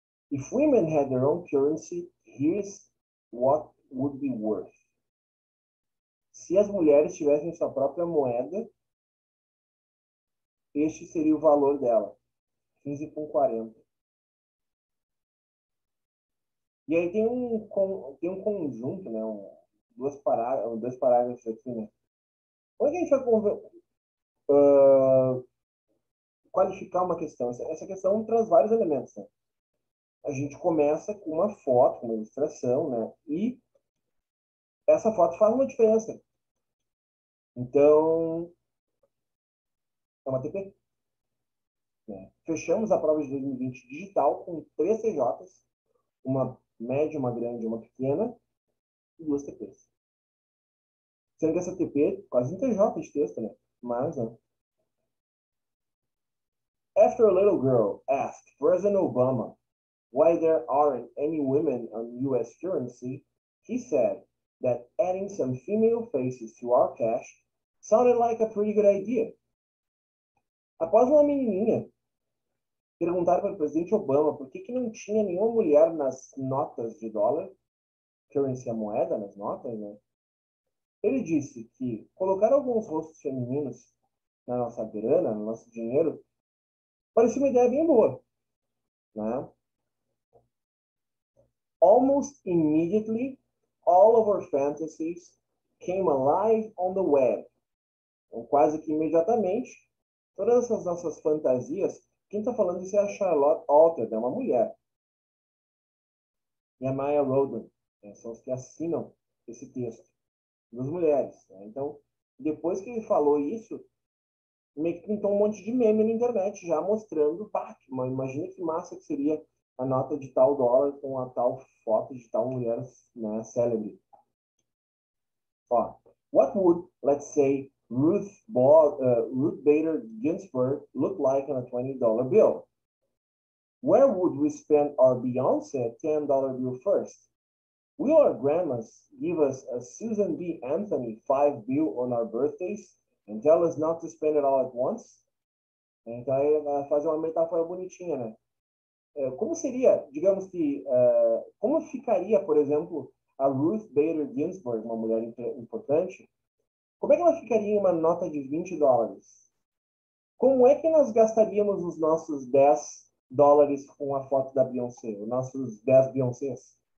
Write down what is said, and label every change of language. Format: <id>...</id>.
<en>If women had their own currency, here's what would be worth.</en> <pt>Se as mulheres tivessem sua própria moeda, este seria o valor dela. 15,40. E aí tem um conjunto, né? Dois parágrafos aqui, né? Como é que a gente vai qualificar uma questão? Essa questão traz vários elementos, né? A gente começa com uma foto, com uma ilustração, né? E essa foto faz uma diferença. Então, é uma TP. Né? Fechamos a prova de 2020 digital com 3 CJs, uma média, uma grande e uma pequena, e 2 TPs. Sendo que essa TP quase um TJ de texto, né? Mas, né?</pt> <en>After a little girl asked President Obama why there aren't any women on U.S. currency, he said that adding some female faces to our cash sounded like a pretty good idea.</en> <pt>Após uma menininha perguntar para o presidente Obama por que não tinha nenhuma mulher nas notas de dólar, currency é a moeda, nas notas, né? Ele disse que colocar alguns rostos femininos na nossa grana, no nosso dinheiro, parecia uma ideia bem boa, né?</pt> <en>Almost immediately, all of our fantasies came alive on the web.</en> <pt>Então, quase que imediatamente, todas essas nossas fantasias, quem está falando isso é a Charlotte Alter, é uma mulher. E a Maya Roden, né, são os que assinam esse texto, das mulheres. Né? Então, depois que ele falou isso, meio que pintou um monte de meme na internet, já mostrando, pá, imagina que massa que seria a nota de tal dólar com a tal foto de tal mulher, né, célebre.</pt> <en>Ó, what would, let's say, Ruth Bader Ginsburg look like on a $20 bill? Where would we spend our Beyonce $10 bill first? Will our grandmas give us a Susan B. Anthony 5 bill on our birthdays and tell us not to spend it all at once?</en> <pt>Então, aí fazer uma metáfora bonitinha, né? Como seria, digamos que, como ficaria, por exemplo, a Ruth Bader Ginsburg, uma mulher importante, como é que ela ficaria em uma nota de $20? Como é que nós gastaríamos os nossos $10 com a foto da Beyoncé, os nossos 10 Beyoncés?</pt>